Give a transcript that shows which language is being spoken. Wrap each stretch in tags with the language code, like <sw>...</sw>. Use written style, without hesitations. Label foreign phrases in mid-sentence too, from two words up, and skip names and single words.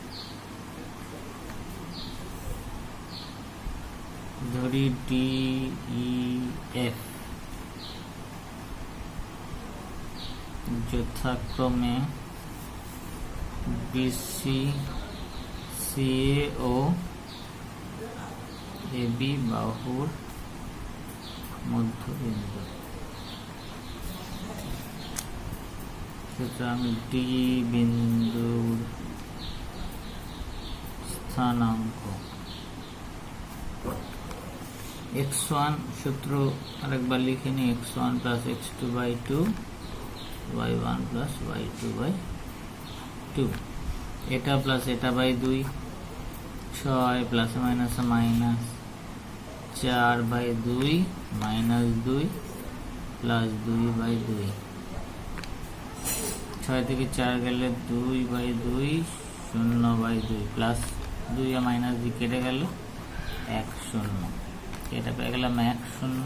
<bn>ধরি, ডি ই এফ যথাক্রমে বিসি সিএ ও এবি বাহুর মধ্যবিন্দু। সুতরাং ডি বিন্দুর স্থানাঙ্ক x1 সূত্র আরেকবার লিখে নি, x1 + x2/2 y1 + y2/2। এটা প্লাস এটা বাই 2, 6 ± - 4/2 -2 + 2/2। 6 থেকে 4 গেলে 2/2, 0/2 প্লাস 2 আর -2 কেটে গেল 1 0, এটা পেয়ে গেলাম 1 0।</bn>